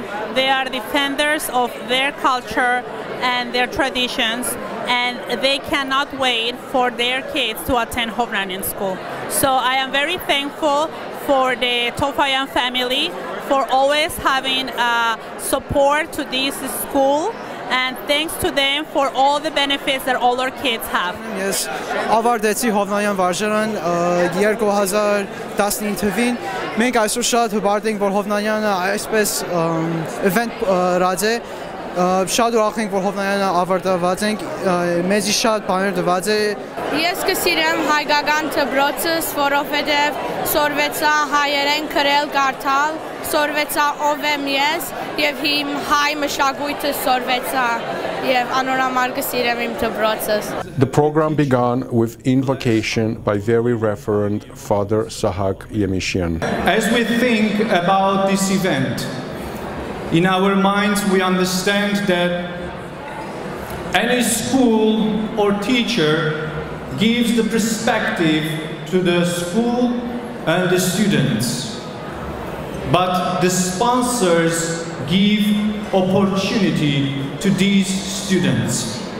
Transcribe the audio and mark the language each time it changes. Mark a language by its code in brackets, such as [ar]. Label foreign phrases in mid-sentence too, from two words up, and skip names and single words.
[en] They are defenders of their culture and their traditions, and they cannot wait for their kids to attend Hovnanian School. So I am very thankful for the Toufayan family for always having support to this school, and thanks to them for all the benefits that all our kids have. [hy] Ես ավարտեցի Հովնանյան վարժարան 2019 թվին։ Մենք այսօր շատ հպարտ ենք, որ Հովնանյանը այսպես event ռաձ է։ Շատ ուրախ ենք, որ Հովնանյանը ավարտված ենք, մեզի շատ բաներ տված է։ Ես կսիրեմ հայկական դպրոցս, որովհետև սորվեցա հայերեն գրել կարդալ, սորվեցա ով եմ ես եւ իմ հայ մշակույթը սորվեցա եւ անորամար կսիրեմ իմ դպրոցս։ [en] The program began with invocation by Very Reverend Father Sahak Yemishian. As we think about this event, in our minds we understand that any school or teacher gives the perspective to the school and the students, but the sponsors give opportunity to these students.